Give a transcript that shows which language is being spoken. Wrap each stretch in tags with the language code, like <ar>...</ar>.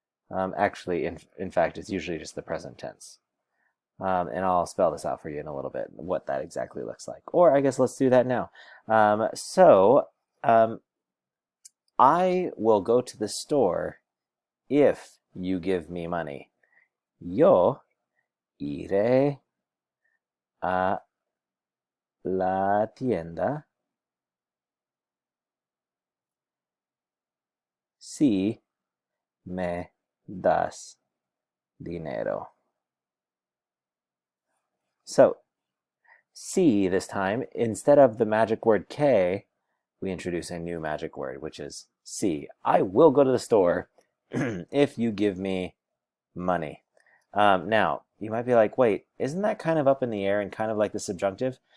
<en>Actually, in fact, it's usually just the present tense. And I'll spell this out for you in a little bit, what that exactly looks like. Or I guess let's do that now. I will go to the store if you give me money.</en> <es>Yo iré a la tienda si me das dinero.</es> <en>So, C this time, instead of the magic word K, we introduce a new magic word, which is C. I will go to the store if you give me money. Now, you might be like, wait, isn't that kind of up in the air and kind of like the subjunctive?</en>